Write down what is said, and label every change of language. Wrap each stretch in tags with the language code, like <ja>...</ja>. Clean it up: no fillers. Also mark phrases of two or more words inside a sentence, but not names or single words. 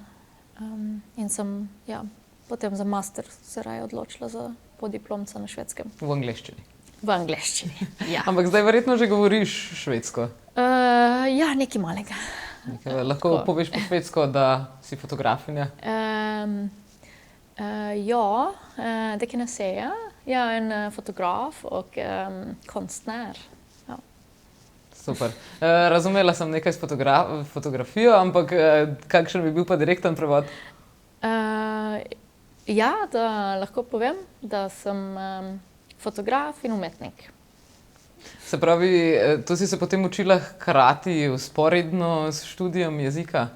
<sl>In sem, ja, potem za master se raje odločila za podiplomca na Švedskem. V angleščini? V angleščini, ja. Ampak zdaj verjetno že govoriš švedsko? Ja, nekaj malega. Lahko poveš po švedsko, da si fotografinja?</sl> <sv>Ja, det kan jag säga. Jag är en fotograf och konstnär. Ja.</sv> <sl>Super. Razumela sem nekaj s fotografijo, ampak kakšen bi bil pa direkten prevod? Ja, da lahko povem, da sem fotograf in umetnik. Se pravi, to si se potem učila hkrati vzporedno s študijem jezika?</sl>